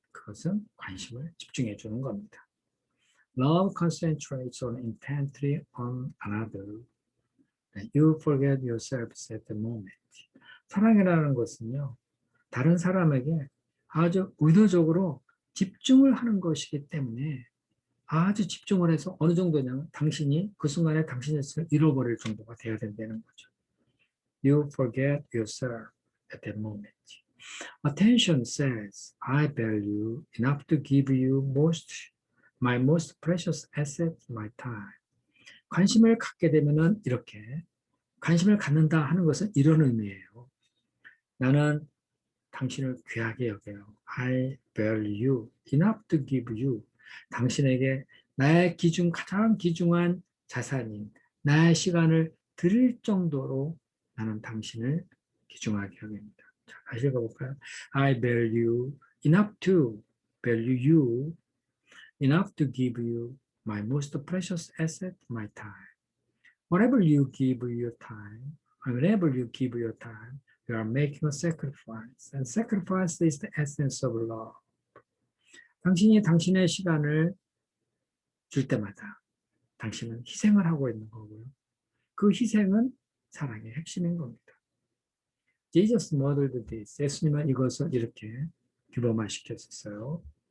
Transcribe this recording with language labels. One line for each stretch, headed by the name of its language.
Korean: 그것은 관심을 집중해 주는 겁니다.
English: Love concentrates on intently on another. You forget yourself at the moment.
Korean: 사랑이라는 것은요, 다른 사람에게 아주 의도적으로 집중을 하는 것이기 때문에 아주 집중을 해서 어느 정도냐면 당신이 그 순간에 당신의 것을 잃어버릴 정도가 되어야 된다는 거죠.
English: You forget yourself at that moment. Attention says, I value enough to give you my most precious asset, my time.
Korean: 관심을 갖게 되면은 이렇게 관심을 갖는다 하는 것은 이런 의미예요. 나는 당신을 귀하게 여겨요.
English: I value enough to give you.
Korean: 당신에게 나의 가장 귀중한 자산인 나의 시간을 드릴 정도로 나는 당신을 귀중하게 여깁니다. 자, 다시 읽어볼까요?
English: I value enough to value you enough to give you my most precious asset, my time. Whatever you give your time, whenever you give your time, you are making a sacrifice. And sacrifice is the essence of love.
Korean: 당신이 당신의 시간을 줄 때마다 당신은 희생을 하고 있는 거고요. 그 희생은 사랑의 핵심인 겁니다.
English: Jesus modeled this.
Korean: 예수님은 이것을 이렇게 규범화시켰었어요.